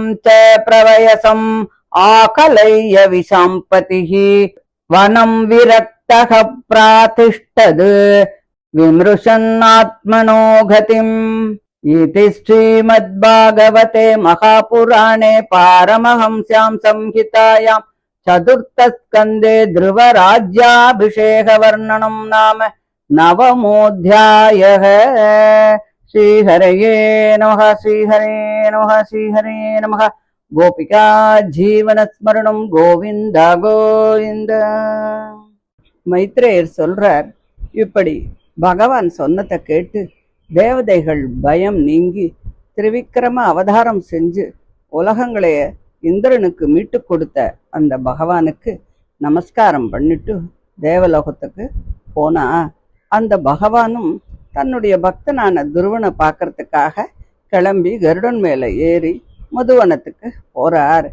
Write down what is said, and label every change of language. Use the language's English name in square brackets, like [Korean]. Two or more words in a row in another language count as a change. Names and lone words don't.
[Sanskrit] च प्रवयसम् आकलय्य विशाम्पतिः वनं विरक्तः प्रातिष्ठद् विमृशन्नात्मनो गतिम् इति श्रीमद्भागवते महापुराणे पारमहंस्यां संहितायां चतुर्थस्कन्धे ध्रुवराज्याभिषेकवर्णनं नाम नवमोऽध्यायः। श्रीहरये नमः श्रीहरे नमः श्रीहरे नमः। गोपिका जीवनस्मरणं गोविन्दा गोविन्द. [Tamil] மைத்ரேயர் சொல்றார், இப்படி பகவான் சொன்னதை கேட்டு தேவதைகள் பயம் நீங்கி திரிவிக்ரம அவதாரம் செஞ்சு உலகங்களைய இந்திரனுக்கு மீட்டு கொடுத்த அந்த பகவானுக்கு நமஸ்காரம் பண்ணிட்டு தேவலோகத்துக்கு போனா அந்த பகவானும் தன்னுடைய பக்தனான துருவனை பார்க்கறதுக்காக கிளம்பி கருடன் மேல ஏறி மதுவனத்துக்கு போறார்.